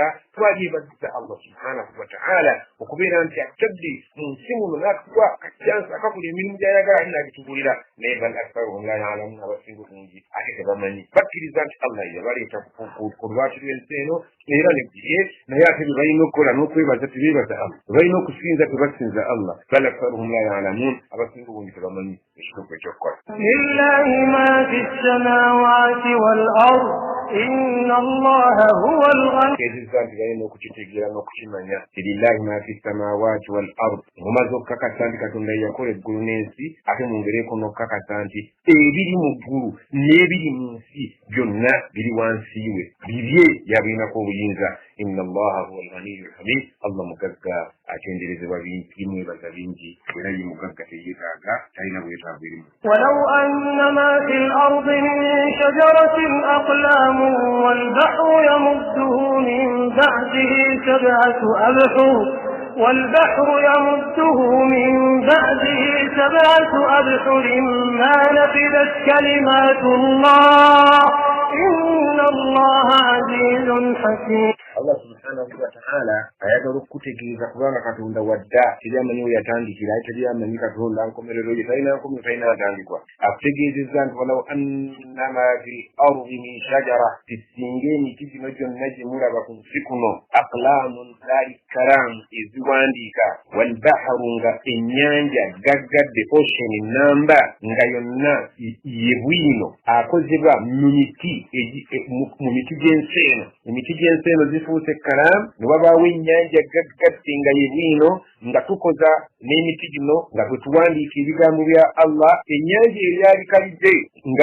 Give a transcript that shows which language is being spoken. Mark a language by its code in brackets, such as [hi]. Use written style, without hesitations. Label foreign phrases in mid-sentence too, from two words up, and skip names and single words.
[lg] twalyebaziza Allah [ar] سبحانه وتعالى [lg] okubeera nti atadde mu nsi muno n'atuwa akacyansi akakola emirimu gy'ayagala ate n'agitugulira naye [ar] بل أكثرهم لا يعلمون [lg] abasinga obungi ate tebamanyi bakkiriza nti Allah yabaleeta ku lwatu lw'ensi eno era negiye naye ate bye balina okukola n'okwebaza tebeebaza Allah balina okusinza tebasinza Allah [ar] بل أكثرهم لا يعلمون [lg] abasinga obungi tebamanyi ekituufu ekyokukola [ar] لله ما في السماوات والأرض إن الله هو الغني [lg] kezizza nti balina okukitegeera n'okukimanya [ar] لله ما في السماوات والأرض [lg] mumaze okukakasa nti katonda yakola eggulu n'ensi ate mungereeko n'okukakasa nti ebiri mu ggulu n'ebiri mu nsi byonna biri wansi we bibye yabirinako obuyinza [ar] إن الله هو الغني الحميد [lg] Allah mugagga atenderezebwa bimwebaza bingi era ye mugagga teyeetaaga talina bwetaavu erimu [ar] ولو أن ما في الأرض من شجرة أقلام والبحر يمده من بعده سبعة أبحر ما نفدت كلمات الله إن الله عزيز حكيم [lg] Allah [ar] سبحانه وتعالى [lg] ayagala okukutegeeza kubanga katonda wadda teryamanyi we yatandikira ate teryamanyi katonda nkomerero ye talina nkomero talina atandikwa akutegeezezza nti [ar] ولو أنما في الأرض من شجرة [lg] tisinga emiti gino gyonna gye mulaba ku nsi kuno aqlamun zaali karamu eziwandiika walbaharu nga ennyanja gaggadde ocean namba nga yonna ye bwino akozebwa mu miti gy'ensi eno emiti gy'ensi eno zifuuse kalamu ne wabaawo ennyanja gaggadde nga ye bwino nga tukoza n'emiti gino nga bwe tuwandiika ebigambo bya Allah ennyanja eryali kalidde nga